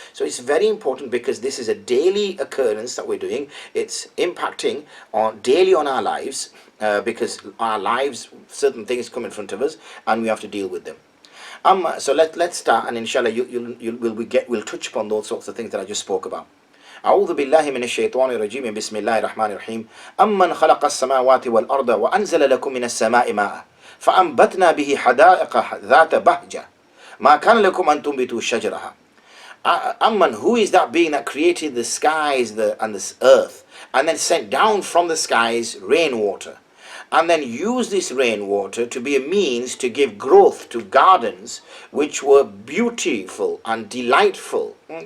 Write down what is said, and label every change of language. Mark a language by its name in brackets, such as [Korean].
[English] So it's very important because this is a daily occurrence that we're doing. It's impacting daily on our lives because our lives, certain things come in front of us and we have to deal with them. So let's start, and inshallah we'll touch upon those sorts of things that I just spoke about. [Arabic] أعوذ بالله من الشيطان الرجيم بسم الله الرحمن الرحيم أمن خلق السماوات والأرض وأنزل لكم من السماء ماء فأنبتنا به حدائق ذات بهجة ما كان لكم أن تنبتوا شجرها. [English] Amman, who is that being that created the skies and the earth and then sent down from the skies rainwater and then used this rainwater to be a means to give growth to gardens which were beautiful and delightful?